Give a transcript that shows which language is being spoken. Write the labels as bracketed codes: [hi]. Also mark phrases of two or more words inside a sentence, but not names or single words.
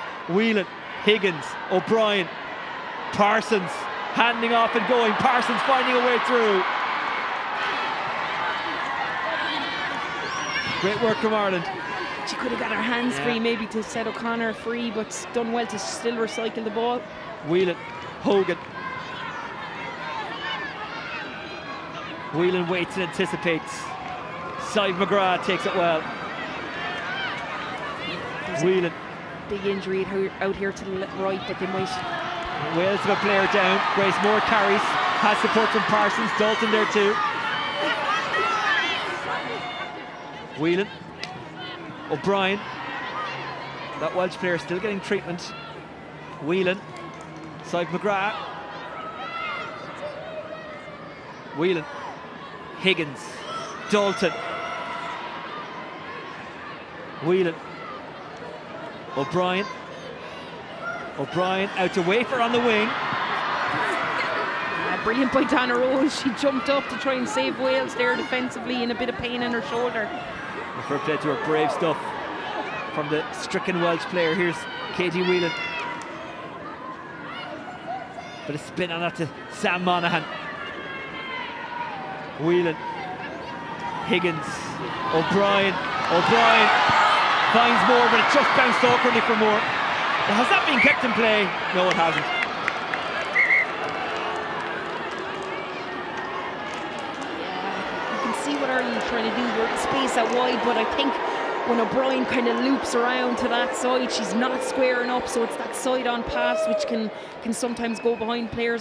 [en] Whelan, Higgins, O'Brien, Parsons, handing off and going. Parsons finding a way through. Great work from Ireland. She could have got her hands free maybe to set O'Connor free, but done well to still recycle the ball. Whelan, Hogan. Whelan waits and anticipates. Sive McGrath takes it well. Whelan. Big injury out here to the right, but they might. Wales have a player down. Grace Moore carries. Has support from Parsons. Dalton there too. Whelan. O'Brien. That Welsh player still getting treatment. Whelan. Sive McGrath. Whelan. Higgins. Dalton. Whelan. O'Brien. O'Brien out to Wafer on the wing. Brilliant by Donna Rose. She jumped up to try and save Wales there defensively, in a bit of pain in her shoulder. Fair play to her, brave stuff from the stricken Welsh player. Here's Katie Whelan. Bit of spin on that to Sam Monaghan. Whelan. Higgins. O'Brien. O'Brien finds Moore, but it just bounced awkwardly for Moore. Has that been kept in play? No, it hasn't. You can see what Ireland are trying to do. We're space out wide, but I think when O'Brien kind of loops around to that side, she's not squaring up, so it's that side-on pass which can sometimes go behind players.